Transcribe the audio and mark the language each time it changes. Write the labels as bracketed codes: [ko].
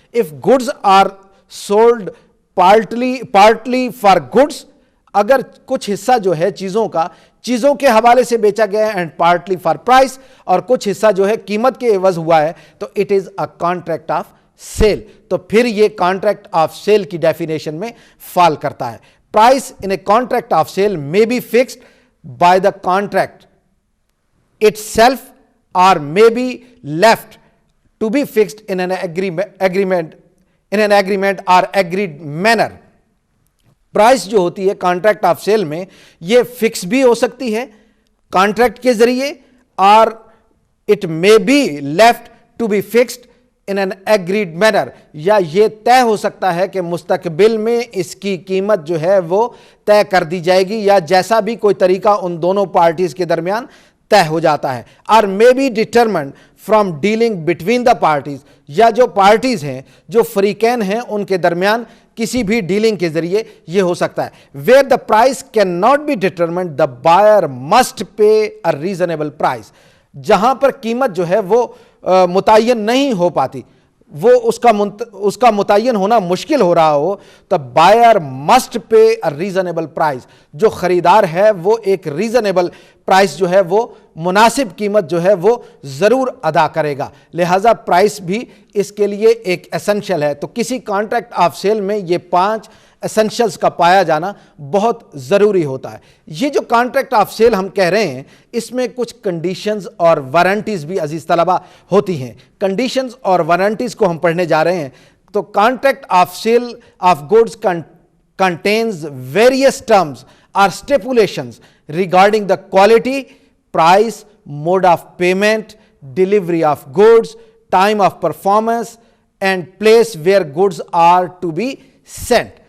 [en] if goods are sold partly for goods, [ur] اگر کچھ حصہ جو ہے چیزوں کا چیزوں کے حوالے سے بیچا گیا ہے, [en] and partly for price, [ur] اور کچھ حصہ جو ہے قیمت کے عوض ہوا ہے, تو [en] It is a contract of sale. [ur] تو پھر یہ کانٹریکٹ آف سیل کی ڈیفینیشن میں فال کرتا ہے. [en] Price in a contract of sale may be fixed by the contract itself or may be left to be fixed in an agreement or agreed manner. [ur] Price جو ہوتی ہے contract of cell میں یہ fix بھی ہو سکتی ہے contract کے ذریعے اور [en] it may be left to be fixed in an agreed manner [ur] یا یہ طے ہو سکتا ہے کہ مستقبل میں اس کی قیمت جو ہے وہ طے کر دی جائے گی یا جیسا بھی کوئی طریقہ ان دونوں پارٹیز کے درمیان طے ہو جاتا ہے. اور [en] may be determined from dealing between the parties [ur] یا جو پارٹیز ہیں جو فریقین ہیں ان کے درمیان کسی بھی ڈیلنگ کے ذریعے یہ ہو سکتا ہے. [en] Where the price can not be determined the buyer must pay a reasonable price. [ur] جہاں پر قیمت جو ہے وہ متعین نہیں ہو پاتی وہ اس کا متعین ہونا مشکل ہو رہا ہو تو [en] Buyer must pay a reasonable price. [ur] جو خریدار ہے وہ ایک ریزنیبل پرائز جو ہے وہ مناسب قیمت جو ہے وہ ضرور ادا کرے گا. لہٰذا پرائز بھی اس کے لیے ایک ایسنشل ہے. تو کسی کانٹریکٹ آف سیل میں یہ 5 ایسنشلز کا پایا جانا بہت ضروری ہوتا ہے. یہ جو کانٹریکٹ آف سیل ہم کہہ رہے ہیں اس میں کچھ کنڈیشنز اور وارنٹیز بھی عزیز طلبہ ہوتی ہیں. کنڈیشنز اور وارنٹیز کو ہم پڑھنے جا رہے ہیں. [en] تو contract of sale of goods contains various terms or stipulations regarding the quality, price, mode of payment, delivery of goods, time of performance and place where goods are to be sent.